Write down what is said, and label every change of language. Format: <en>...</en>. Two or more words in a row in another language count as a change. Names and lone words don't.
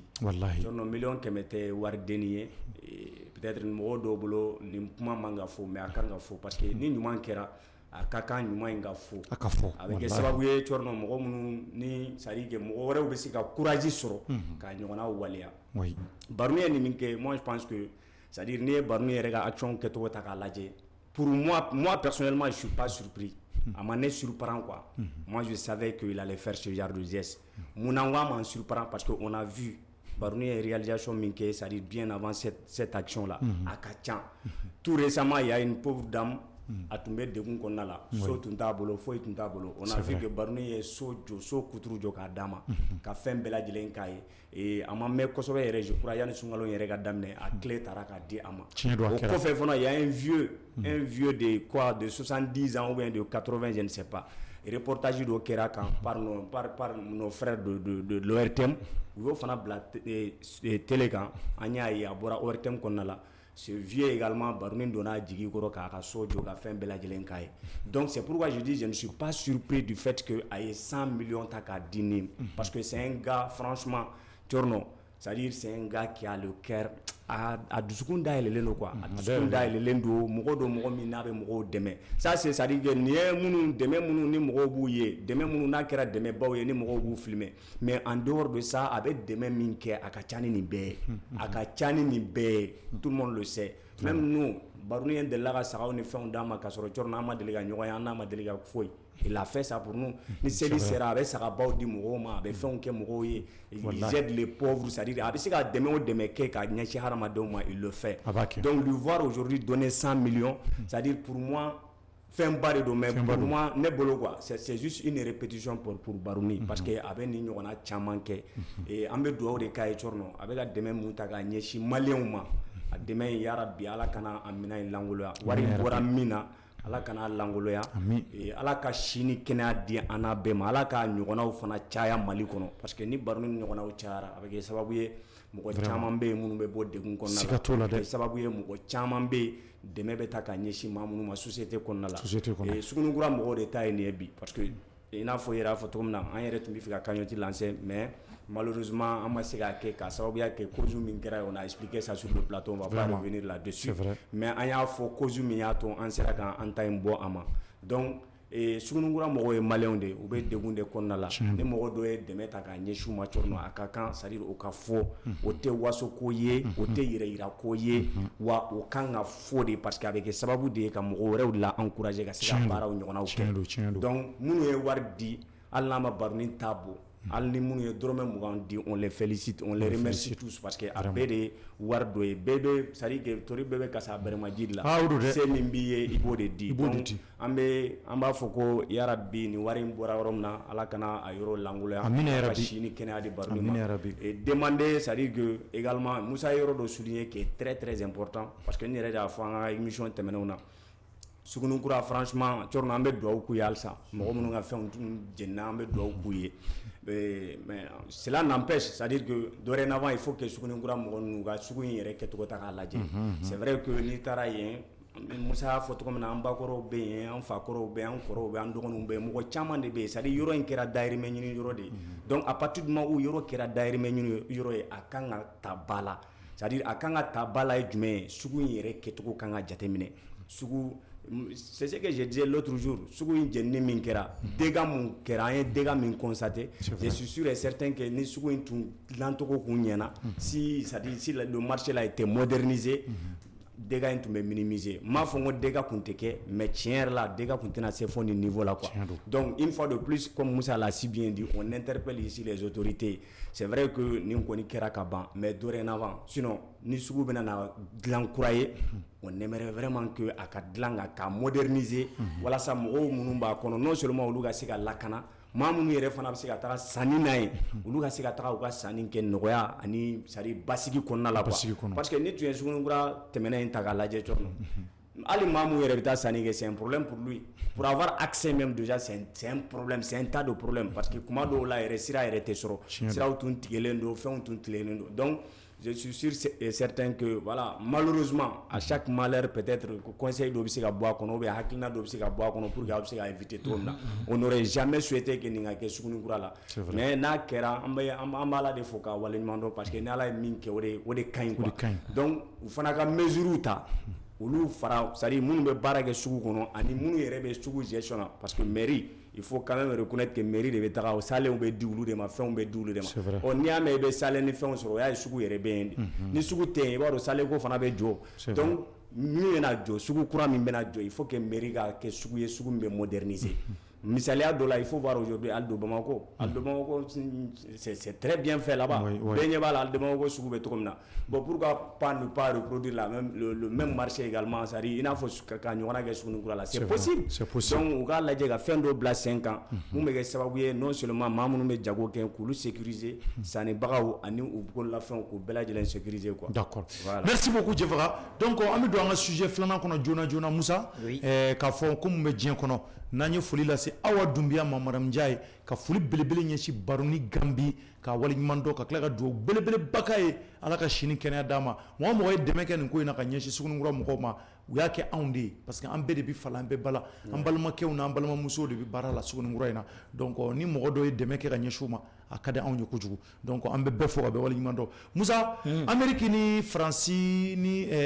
<bm>wallahi donc 1,100,000 tɛ wari denni ye peut-être mɔgɔw dɔw bolo nin kuma man ka fɔ mais a kan ka fɔ</bm> <fr>parce que</fr> <bm>ni ɲuman kɛra a ka kan ɲuman in ka fɔ a bɛ kɛ sababu ye cɔrɔnɔ mɔgɔ minnu ni</bm> <fr>c'est à dire que</fr> <bm>mɔgɔ wɛrɛw bɛ se ka courage sɔrɔ ka ɲɔgɔnna waleya baroni ye nin min kɛ</bm> <fr>moi je pense que c'est à dire</fr> <bm>n'i ye baroni yɛrɛ ka action kɛcogo ta k'a lajɛ</bm> <fr>pour moi personnellement je suis pas surpris</fr> <bm>a ma</bm> <fr>ne surprend quoi moi je savais qu'il allait faire ce genre de geste</fr> <bm>mun an</bm> <fr>m'en surprend parce que on a vu</fr> <bm>baroni ye réalisation min kɛ</bm> <fr>c'est à dire bien avant cette action là</fr> <bm>a ka ca</bm> <fr>tout récemment il y a une pauvre dame</fr> <bm>a tun bɛ degun kɔnɔna la so tun t'a bolo foyi tun t'a bolo</bm> <fr>on a vu que</fr> <bm>Baruni ye so kuturu jɔ k'a d'a ma ka fɛn bɛɛ lajɛlen k'a ye a ma mɛn kosɛbɛ yɛrɛ</bm> <fr>je crois</fr> <bm>yanni sunkalo yɛrɛ ka daminɛ a clé taara k'a di a ma o kɔfɛ fana</bm> <fr>il y a un vieux de quoi de 70 ans ou bien de 80 je ne sais pas reportage</fr> <bm>dɔ kɛra kan</bm> <fr>par nos frères de l'ORTM</fr> <bm>u y'o fana bila télé kan an y'a ye a bɔra ORTM kɔnɔna la</bm> <fr>ce vieux également</fr> <bm>Baruni donna jigi kɔrɔ k'a ka so jɔ ka fɛn bɛɛ lajɛlen k'a ye</bm> <fr>donc c'est pourquoi je dis je ne suis pas surpris du fait que</fr> <bm>a ye 100 millions ta k'a di ne</bm> <fr>parce que c'est un gars franchement Thierno c'est-à-dire c'est un gars qui a le cœur</fr> <bm>a dusukun dayɛlɛlen don quoi a dusukun dayɛlɛlen don mɔgɔ min n'a bɛ mɔgɔw dɛmɛ</bm> <fr>ça c'est à dire que</fr> <bm>nin ye minnu dɛmɛ minnu ni mɔgɔw b'u ye dɛmɛ minnu n'a kɛra dɛmɛbaw ye ni mɔgɔw b'u filmer</bm> <fr>mais en dehors de ça</fr> <bm>a bɛ dɛmɛ min kɛ a ka ca ni nin bɛɛ ye a ka ca ni nin bɛɛ ye</bm> <fr>tout le monde le sait même nous</fr> <bm>Baruni ye delila ka sagaw ni fɛnw d'an ma k'a sɔrɔ Thierno an ma deli ka ɲɔgɔn ye an n'a ma deli ka foyi</bm> <fr>il a fait ça pour nous</fr> <bm>ni seli sera a bɛ sagabaw di mɔgɔw ma a bɛ fɛnw kɛ mɔgɔw ye</bm> <fr>il aide les pauvres c'est-à-dire</fr> <bm>a bɛ se ka dɛmɛ o dɛmɛ kɛ ka ɲɛsin hadamadenw ma</bm> <fr>il le fait donc lui voir aujourd'hui donner 100 millions c'est-à-dire pour moi</fr> <bm>fɛn ba de don</bm> <fr>mais pour moi</fr> <bm>ne bolo</bm> <fr>quoi c'est juste une répétition pour Baruni parce que</fr> <bm>a bɛ nin ɲɔgɔnna caman kɛ an bɛ dugawu de k'a ye Thierno a bɛ ka dɛmɛ mun ta ka ɲɛsin maliyɛnw ma a dɛmɛ in yarabi Ala kana a minɛ in langoloya wari bɔra min na Ala kana langoloya Ala ka si ni kɛnɛya di an n'a bɛɛ ma Ala ka ɲɔgɔnnaw fana caya Mali kɔnɔ</bm> <fr>parce que</fr> <bm>ni Baruni ɲɔgɔnnaw cayara a bɛ kɛ sababu ye mɔgɔ caman bɛ yen minnu bɛ bɔ degun kɔnɔna la a bɛ kɛ sababu ye mɔgɔ caman bɛ yen dɛmɛ bɛ ta ka ɲɛsin maa minnu ma société kɔnɔna la Sugunikura mɔgɔw de ta ye nin ye bi</bm> <fr>parce que</fr> <bm>i n'a fɔ yɛrɛ a fɔ cogo min na an yɛrɛ tun bɛ fɛ ka</bm> <fr>cagnotte lancer mais malheureusement</fr> <bm>an ma se k'a kɛ k'a sababuya kɛ cause min kɛra</bm> <fr>on a expliqué ça sur le plateau on va pas revenir là-dessus mais</fr> <bm>an y'a fɔ cause min y'a to an sera k'an ta in bɔ a ma donc Sugunikura mɔgɔw ye maliyɛnw de u bɛ degun de kɔnɔna la ni mɔgɔ dɔ ye dɛmɛ ta k'a ɲɛsin u ma Thierno a ka kan c'est-à-dire o ka fɔ o tɛ wasoko ye o tɛ yɛrɛyirako ye wa o kan ka fɔ de</bm> <fr>parce que</fr> <bm>a bɛ kɛ sababu de ye ka mɔgɔ wɛrɛw la encourager ka se ka baaraw ɲɔgɔnnaw kɛ donc minnu ye wari di hali n'a ma Baruni ta bɔ hali ni minnu ye dɔrɔmɛ 20 di</bm> <fr>on les félicite on les remercie tous parce que</fr> <bm>a bɛɛ de ye wari dɔ ye bɛɛ bɛ</bm> <fr>c'est-à-dire que</fr> <bm>tori bɛɛ bɛ kasa bɛrɛmaji de la se min b'i ye i b'o de di donc an b'a fɔ ko yarabi nin wari in bɔra yɔrɔ min na Ala kana a yɔrɔ langoloya ka si ni kɛnɛya di Baruni ma</bm> <fr>et demander c'est-à-dire que également</fr> <bm>Musa ye yɔrɔ dɔ souligner</bm> <fr>qui est très très important parce que</fr> <bm>n yɛrɛ de y'a fɔ an ka émission tɛmɛnenw na Sugunikura franchement Thierno an bɛ dugawu k'u ye halisa mɔgɔ minnu ka fɛnw jenina an bɛ dugawu k'u ye</bm> <fr>mais cela n'empêche c'est-à-dire que dorénavant il faut que</fr> <bm>Sugunikura mɔgɔ ninnu ka sugu in yɛrɛ kɛcogo ta k'a lajɛ</bm> <fr>c'est vrai que</fr> <bm>n'i taara yen Musa y'a fɔ cogo min na an bakɔrɔw bɛ yen an fakɔrɔw bɛ yen an kɔrɔw bɛ yen an dɔgɔninw bɛ yen mɔgɔ caman de bɛ yen c'est-à-dire yɔrɔ in kɛra dayirimɛ ɲini yɔrɔ de ye</bm> <fr>donc à partir du moment où</fr> <bm>yɔrɔ kɛra dayirimɛ ɲini yɔrɔ ye a kan ka ta ba la c'est-à-dire a kan ka ta ba la ye jumɛn ye sugu in yɛrɛ kɛcogo kan ka jateminɛ sugu</bm> <fr>c'est ce que je disais l'autre jour</fr> <bm>sugu in jenini min kɛra dégâts mun kɛra an ye dégâts min constaté</bm> <fr>je suis sûr et certain que</fr> <bm>ni sugu in tun dilancogo kun ɲɛna</bm> <fr>si c'est-à-dire si le marché là était</fr> <bm>modernisé dégâts in tun bɛ minimiser m'a fɔ n ko dégâts kun tɛ kɛ mais tiɲɛ yɛrɛ la dégâts kun tɛna se fɔ nin</bm> <fr>niveau là quoi donc une fois de plus comme Moussa l'a si bien dit on interpelle ici les autorités c'est vrai que</fr> <bm>nin kɔni kɛra ka ban</bm> <fr>mais dorénavant sinon</fr> <bm>ni sugu bɛna na dilan kura ye</bm> <fr>on aimerait vraiment que</fr> <bm>a ka dilan ka moderniser walasa mɔgɔw minnu b'a kɔnɔ</bm> <fr>non seulement</fr> <bm>olu ka se ka lakana maa minnu yɛrɛ fana bɛ se ka taga sanni n'a ye olu ka se ka taga u ka sanni kɛ nɔgɔya ani c'est-à-dire basigi kɔnɔna la quoi parce que ni tun ye Sugunikura tɛmɛnen in ta k'a lajɛ Thierno hali maa min yɛrɛ bɛ taa sanni kɛ</bm> <fr>c'est un problème pour lui pour avoir accès même déjà c'est un problème c'est un tas de problèmes parce que</fr> <bm>kuma dɔw la yɛrɛ sira yɛrɛ tɛ sɔrɔ siraw tun tigɛlen don fɛnw tun tilenlen don</bm> <fr>donc je suis sûr et certain que voilà malheureusement à chaque malheur peut-être</fr> <bm>conseil dɔ bɛ se ka bɔ a kɔnɔ</bm> <fr>ou bien</fr> <bm>hakilina dɔ bɛ se ka bɔ a kɔnɔ</bm> <fr>pour que</fr> <bm>a bɛ se ka éviter cogo min na</bm> <fr>on n'aurait jamais souhaité que</fr> <bm>nin ka kɛ Sugunikura la mais n'a kɛra an b'a Ala de fo k'a waleɲuman dɔn</bm> <fr>parce que ni Ala ye min kɛ o de ka ɲi quoi donc u fana ka mesures ta olu fara c'est-à-dire minnu bɛ baara kɛ sugu kɔnɔ ani minnu yɛrɛ bɛ sugu gestion na parce que mairie il faut quand même reconnaître que</fr> <bm>mairie de bɛ taga o salenw bɛ di olu de ma fɛnw bɛ di olu de ma ɔ n'i y'a mɛn i bɛ salen ni fɛnw sɔrɔ o y'a ye sugu yɛrɛ bɛ yen de ni sugu tɛ yen i b'a dɔn salenko fana bɛ jɔ donc min bɛna jɔ sugu kura min bɛna jɔ</bm> <fr>il faut que</fr> <bm>mairie ka kɛ sugu ye sugu min bɛ moderniser Misaliya dɔ la</bm> <fr>il faut voir aujourd'hui</fr> <bm>Aldo Bamako</bm> <fr>c'est très bien fait là-bas</fr> <bm>bɛɛ ɲɛ b'a la Aldo Bamako sugu bɛ cogo min na</bm> <fr>bon pourquoi pas ne pas reproduire le même marché également c'est-à-dire</fr> <bm>i n'a fɔ ka ɲɔgɔnna kɛ Sugunikura la</bm> <fr>c'est possible donc</fr> <bm>u k'a lajɛ ka fɛn dɔ bila sen kan mun bɛ kɛ sababu ye</bm> <fr>non seulement</fr> <bm>maa minnu bɛ jago kɛ k'olu sécuriser sannibagaw ani u bololafɛnw k'u bɛɛ lajɛlen sécuriser quoi.</bm> <fr>D'accord. Voilà. Merci beaucoup Djefaga.</fr> <bm>Donc an bɛ don an ka sujet filanan kɔnɔ joona Musa k'a fɔ ko mun bɛ diɲɛ kɔnɔ n'an ye foli lase Awa Dumbiya Mamaram Ndiaye ka foli belebele ɲɛsin Baroni Gambi ka waleɲuman dɔn ka tila ka dugawu belebeleba k'a ye Ala ka sini kɛnɛya d'a ma mɔgɔ mɔgɔ ye dɛmɛ kɛ nin ko in na ka ɲɛsin Sugunikura mɔgɔw ma u y'a kɛ anw de ye parce que an bɛɛ de bɛ fala an bɛɛ bala an balimakɛw n'an balimamusow de bɛ baara la Sugunikura in na donc ni mɔgɔ dɔ ye dɛmɛ kɛ ka ɲɛsin u ma a ka di anw ye kojugu donc an bɛ bɛɛ fo ka bɛɛ waleɲuman dɔn Musa Amérique ni Faransi ni</bm>